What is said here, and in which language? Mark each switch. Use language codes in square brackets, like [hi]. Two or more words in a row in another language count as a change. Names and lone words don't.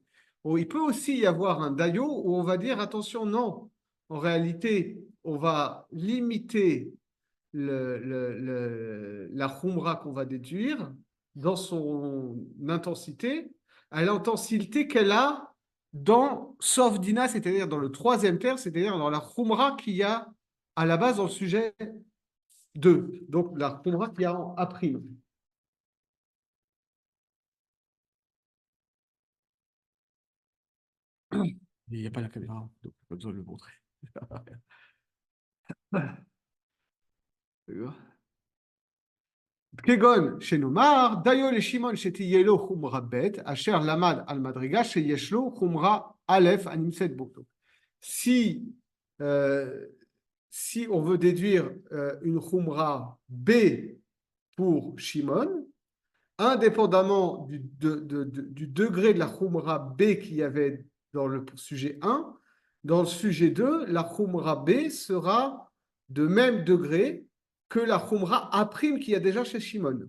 [fr] Il peut aussi y avoir un Dayo où on va dire attention, non, en réalité, on va limiter la Khumra qu'on va déduire dans son intensité, à l'intensité qu'elle a dans Sovdina, c'est-à-dire dans le troisième terme, c'est-à-dire dans la Khumra qu'il y a à la base dans le sujet 2. Donc la Khumra qu'il y a en A'. Il n'y a pas la caméra, donc pas besoin de le montrer. [he] כגון שנאמר, דיו לשמעון שתהיה לו חומרה ב' אשר למד על מדרגה שיש לו חומרה א' הנמצאת בו. [fr] Si, si on veut déduire une khumra B pour Shimon, indépendamment du degré de la khumra B qu'il y avait dans le sujet 1, dans le sujet 2, la khumra B sera de même degré que la khumra A' qu'il y a déjà chez Shimon.